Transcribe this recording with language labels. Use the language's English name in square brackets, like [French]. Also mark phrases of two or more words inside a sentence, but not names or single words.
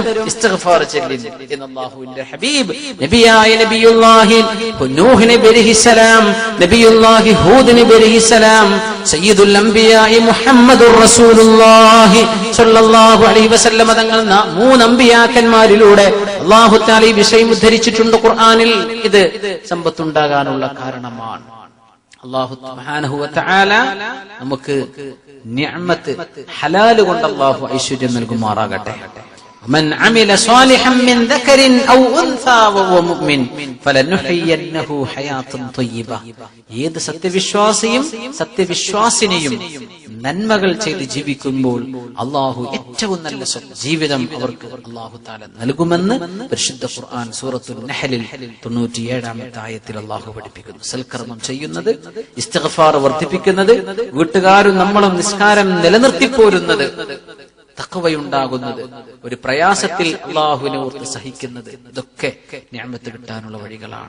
[Malayalam] ഇസ്തിഗ്ഫാർ ചൊല്ലിൻ എന്ന് അല്ലാഹുവിന്റെ ഹബീബ് നബിയായ നബിയുല്ലാഹി നൂഹ് നബി അലൈഹിസ്സലാം, നബിയുല്ലാഹി ഹൂദ് നബി അലൈഹിസ്സലാം, [Arabic] سيد الأنبياء محمد رسول الله صلى الله عليه وسلم [Malayalam] തങ്ങൾ മൂന്ന് അമ്പിയാക്കന്മാരിലൂടെ അല്ലാഹു തആല ഈ വിഷയം ഉദ്ധരിച്ചിട്ടുണ്ട് ഖുർആനിൽ. ഇത് സമ്പത്തുണ്ടാകാനുള്ള കാരണമാണ്. [Arabic] الله سبحانه وتعالى [Malayalam] നമുക്ക് നിഅമത്ത് ഹലാൽ കൊണ്ട് അല്ലാഹു ഐശ്വര്യം നൽകുമാറാകട്ടെ. [Arabic] من عمل صالحا من ذكر أو أنثى وهو مؤمن فلنحيينه حياة طيبة. [Malayalam] ഏത് സത്യവിശ്വാസിയും സത്യവിശ്വാസിനിയും നന്മകൾ ചെയ്ത് ജീവിക്കുമ്പോൾ അല്ലാഹു ഏറ്റവും നല്ല ജീവിതം അവർക്ക് അല്ലാഹു തആല നൽകുമെന്ന് പരിശുദ്ധ ഖുർആൻ സൂറത്തുൽ നഹ്ലിൽ 97-ാമത്തെ ആയത്തിൽ അല്ലാഹു പഠിപ്പിക്കുന്നു. സൽക്കർമ്മം ചെയ്യുന്നത്, ഇസ്തിഗ്ഫാർ വർദ്ധിപ്പിക്കുന്നത്, വീട്ടുകാരും നമ്മളും നിസ്കാരം നിലനിർത്തിപ്പോരുന്നത്, തഖ്വയുണ്ടാകുന്നത്, ഒരു പ്രയാസത്തിൽ അല്ലാഹുവിനെ ഓർത്ത് സഹിക്കുന്നത്, ഇതൊക്കെ നിഅമത്ത് കിട്ടാനുള്ള വഴികളാണ്.